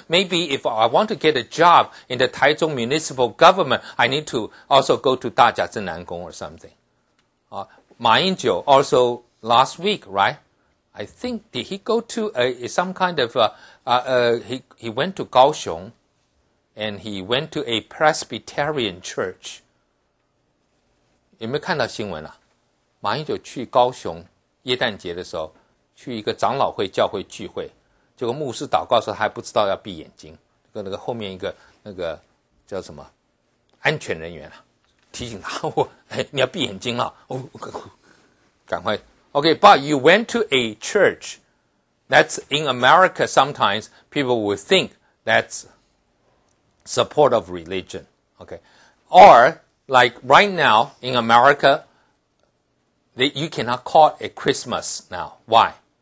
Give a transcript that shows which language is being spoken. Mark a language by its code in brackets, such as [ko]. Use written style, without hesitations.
[en] Maybe if I want to get a job in the Taichung municipal government, I need to also go to Dajia Zhennan or something. Ma Ying-jeou also last week, right? I think, did he go to some kind of, he went to Kaohsiung, and he went to a Presbyterian church. [zh] 有没有看到新闻啊？马英九去高雄耶诞节的时候，去一个长老会教会聚会，结果牧师祷告的时候，他还不知道要闭眼睛，跟那个后面一个那个叫什么安全人员啊，提醒他，你要闭眼睛啊，赶快。 [en] Okay, but you went to a church. That's in America. Sometimes people will think that's support of religion. Okay, or like right now in America, you cannot call it a Christmas now. Why?